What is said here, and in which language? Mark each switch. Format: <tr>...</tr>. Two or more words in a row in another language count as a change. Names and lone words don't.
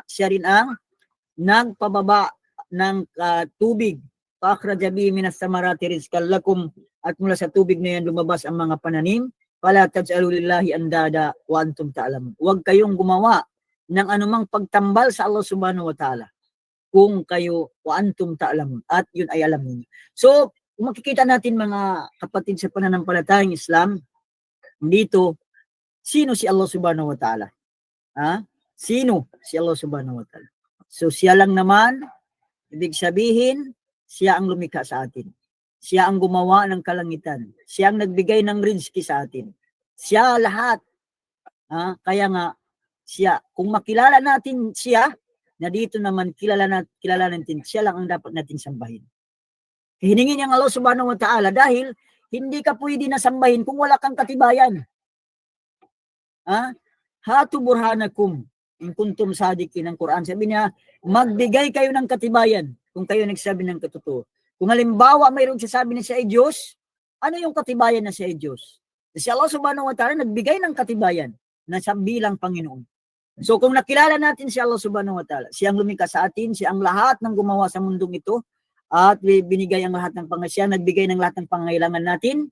<tl>Siya rin ang nagpababa ng tubig.</tl> <ar>فأخرج به من الثمرات رزقا لكم.</ar> <tl>At mula sa tubig na yan lumabas ang mga pananim</tl> <ar>فلا تجعلوا لله أندادا وأنتم تعلمون.</ar> <tl>Huwag kayong gumawa ng anumang pagtambal sa Allah</tl> <ar>سبحانه وتعالى</ar> <tl>kung kayo</tl> <ar>وأنتم تعلمون,</ar> <tl>at yun ay alam niyo. So, kung makikita natin mga kapatid sa pananampalatayang Islam, dito, sino si Allah</tl> <ar>سبحانه وتعالى?</ar> <tl>Sino si Allah</tl> <ar>سبحانه وتعالى?</ar> <tl>So, siya lang naman, ibig sabihin, siya ang lumikha sa atin. Siya ang gumawa ng kalangitan. Siya ang nagbigay ng rizki sa atin. Siya lahat. Kaya nga, siya, kung makilala natin siya, na dito naman kilala natin, siya lang ang dapat natin sambahin. Hiningin niya ang Allah</tl> <ar>سبحانه وتعالى</ar> <tl>dahil hindi ka pwede na sambahin kung wala kang katibayan.</tl> <ar>هاتوا برهانكم إن كنتم صادقين,</ar> <tl>ang Quran. Sabi niya, magbigay kayo ng katibayan kung kayo nagsabi ng katotoo. Kung halimbawa mayroong sasabi na siya ay Diyos, ano yung katibayan na siya ay Diyos? Si Allah</tl> <ar>سبحانه وتعالى</ar> <tl>nagbigay ng katibayan na siya bilang Panginoon. So kung nakilala natin si Allah</tl> <ar>سبحانه وتعالى,</ar> <tl>siyang lumikha sa atin, siyang lahat ng gumawa sa mundong ito, at binigay ang lahat ng pangasiya, nagbigay ng lahat ng pangailangan natin.</tl>